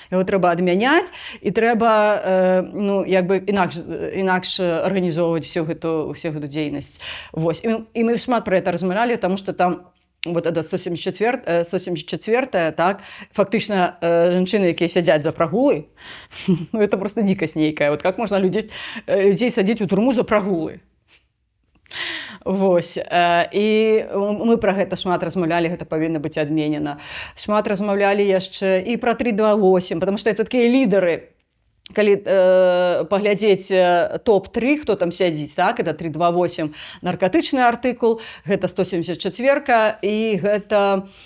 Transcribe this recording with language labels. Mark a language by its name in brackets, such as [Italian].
[Belarusian] Яго трэба адмяняць, і трэба, ну, як бы інакш арганізоўваць всю гэту дзейнасць. Вось. І мы шмат пра гэта размаўлялі, таму што там вот это 174, так, фактично жанчыны, якія сядзяць за прагулы, ну, [Russian] это просто дикость [Belarusian] нейкая. [Russian] Вот как можно людей садить у турму за прагулы? [Belarusian] Вось. І мы пра гэта шмат размаўлялі, гэта павінна быць адменена. Шмат размаўлялі яшчэ і пра 328, [Russian] потому что это [Belarusian] такія лідары. Калі паглядзець топ-3, хто там сядзіць, так, это 328 наркатычны артыкул, гэта 174, і гэта